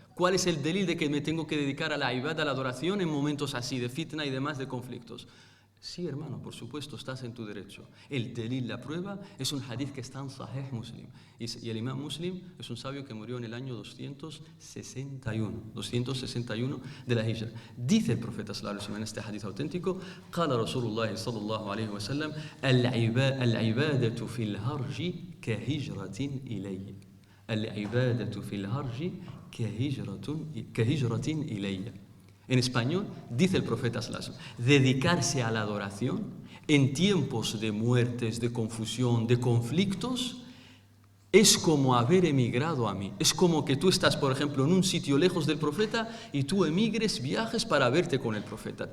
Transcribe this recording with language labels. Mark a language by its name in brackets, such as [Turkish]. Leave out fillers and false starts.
[Spanish] ¿Cuál es el delil de que me tengo que dedicar a la ibada, a la adoración en momentos así de fitna y demás de conflictos? Sí, hermano, por supuesto, estás en tu derecho. El delil, la prueba, es un hadith que está en Sahih Muslim. Y el imam Muslim es un sabio que murió en el año 261 de la Hijra. Dice el profeta sallallahu alaihi wasallam en este hadith auténtico, [Arabic] قال رسول الله صلى الله عليه وسلم العبادة في الهرج كهجرة إلي. العبادة في الهرج كهجرة إلي. [Spanish] En español, dice el profeta sallallahu alaihi wasallam, dedicarse a la adoración en tiempos de muertes, de confusión, de conflictos, es como haber emigrado a mí. Es como que tú estás, por ejemplo, en un sitio lejos del profeta y tú emigres, viajes para verte con el profeta.